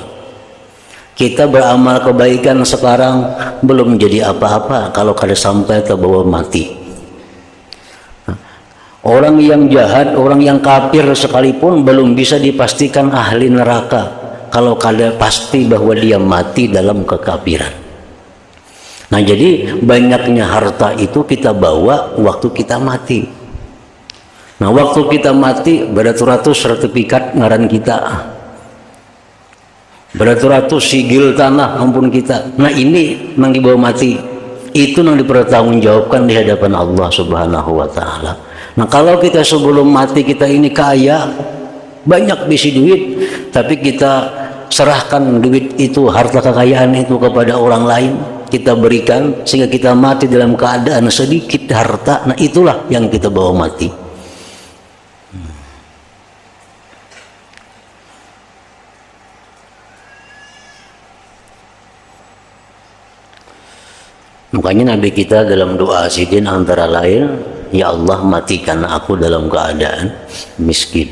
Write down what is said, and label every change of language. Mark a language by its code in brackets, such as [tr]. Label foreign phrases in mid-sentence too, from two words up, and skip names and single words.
[id] Kita beramal kebaikan sekarang belum jadi apa-apa kalau kada sampai terbawa mati. Orang yang jahat, orang yang kafir sekalipun belum bisa dipastikan ahli neraka kalau kada pasti bahwa dia mati dalam kekafiran. Nah, jadi banyaknya harta itu kita bawa waktu kita mati. [bjn] Nah, waktu kita mati beratus-ratus sertifikat ngaran kita. beratus-ratus sigil tanah ampun kita. [id] Nah ini nang dibawa mati, itu nang dipertanggungjawabkan di hadapan Allah [ar] سبحانه وتعالى. [id] Nah kalau kita sebelum mati kita ini kaya, banyak bisi duit, tapi kita serahkan duit itu, harta kekayaan itu kepada orang lain, kita berikan sehingga kita mati dalam keadaan sedikit harta. Nah itulah yang kita bawa mati. Makanya Nabi kita dalam doa sidin antara lain, ya Allah matikan aku dalam keadaan miskin.